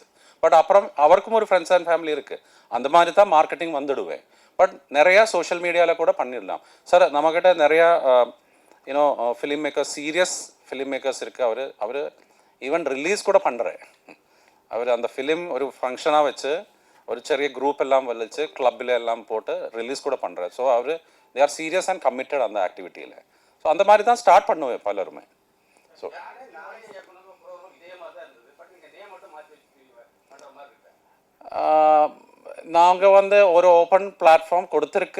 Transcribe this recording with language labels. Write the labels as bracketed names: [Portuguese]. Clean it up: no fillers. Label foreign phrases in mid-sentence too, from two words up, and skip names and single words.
[Tamil] பட் அப்புறம் அவருக்கும் ஒரு [English] friends and family [Tamil] இருக்குது. அந்த மாதிரி தான் மார்க்கெட்டிங் வந்துடுவேன். பட் நிறையா [English] social media [Tamil] கூட பண்ணிடலாம் சார். நம்மக்கிட்ட நிறையா [English] you know film makers, serious film makers [Tamil] இருக்குது. அவர் [English] even release [Tamil] கூட பண்ணுறேன். அவர் அந்த ஃபிலிம் ஒரு ஃபங்க்ஷனாக வச்சு ஒரு [Malayalam] ചെറിയ ഗ്രൂപ്പ് എല്ലാം വലിച്ച് ക്ലബിൽ എല്ലാം [Tamil] போட்டு ரிலீஸ் கூட பண்ணுறேன். ஸோ அவர் [English] they are serious and committed [Tamil] அந்த ஆக்டிவிட்டியில். ஸோ அந்த மாதிரி தான் ஸ்டார்ட் பண்ணுவேன் பலருமே. ஸோ நாங்கள் வந்து ஒரு [English] open platform [Tamil] கொடுத்துருக்கு.